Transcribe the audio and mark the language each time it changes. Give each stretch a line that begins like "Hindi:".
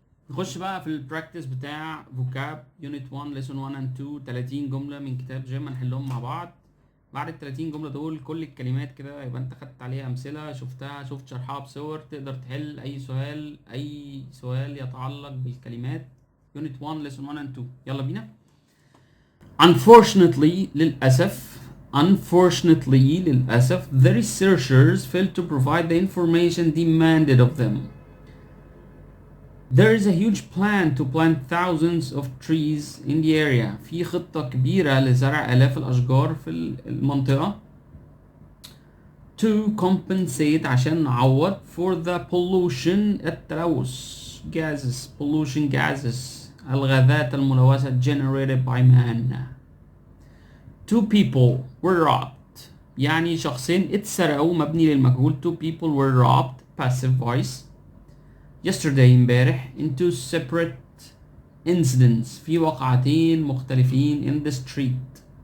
Arabic: نخش بقى في ال practice بتاع
English: vocab unit 1 lesson 1 and 2
Arabic: 30 جملة من كتاب جيم هنحلهم مع بعض. بعد ال 30 جملة دول كل الكلمات كده يبقى انت خدت عليها امثلة شفتها شفت شرحها بصور تقدر تحل اي سؤال يتعلق بالكلمات
English: unit 1 lesson 1 and 2.
Arabic: يلا بينا.
English: Unfortunately, the researchers failed to provide the information demanded of them. There is a huge plan to plant thousands of trees in the area.
Arabic: في خطة كبيرة لزرع آلاف الأشجار في المنطقة.
English: To compensate
Arabic: عشان نعوض
English: for the pollution
Arabic: التلوث
English: pollution gases
Arabic: الغازات الملوثة
English: generated by man. 2 people were robbed
Arabic: يعني شخصين اتسرقوا مبني للمجهول.
English: 2 people were robbed passive voice yesterday
Arabic: امبارح
English: in 2 separate incidents
Arabic: في وقعتين مختلفين
English: in the street.